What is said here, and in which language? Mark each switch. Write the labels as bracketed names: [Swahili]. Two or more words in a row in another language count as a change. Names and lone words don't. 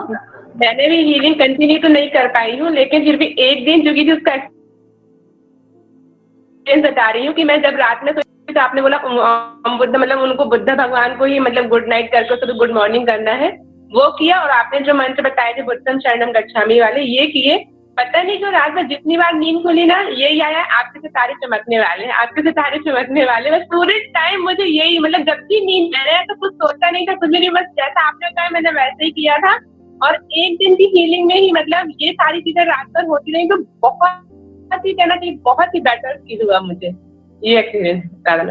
[Hindi] मैंने भी [English] healing continue [Hindi] तो नहीं कर पाई हूँ, लेकिन फिर भी एक दिन जो कि उसका एक्सपीरियंस बता रही हूँ कि मैं जब रात में सोई तो आपने बोला बुद्ध मतलब उनको बुद्ध भगवान को ही मतलब [English] good night [Hindi] करके तो [English] good morning [Hindi] करना है, वो किया। और आपने जो मंत्र बताए थे [Pali] बुद्धम शरणम गच्छामि [Hindi] वाले, ये किए। पता नहीं जो रात में जितनी बार नींद खुली ना, यही आया आपके सितारे चमकने वाले हैं, आपके सितारे चमकने वाले। बस पूरे टाइम मुझे यही, मतलब जब भी नींद मैंने तो कुछ सोचा नहीं था, कुछ नहीं, बस जैसा आपने कहा मैंने वैसे ही किया था। और एक दिन की हीलिंग में ही मतलब ये सारी चीजें रात भर होती रही, तो बहुत ही कहना चाहिए बहुत ही [English] better feel [Hindi] हुआ मुझे ये एक्सपीरियंस करना।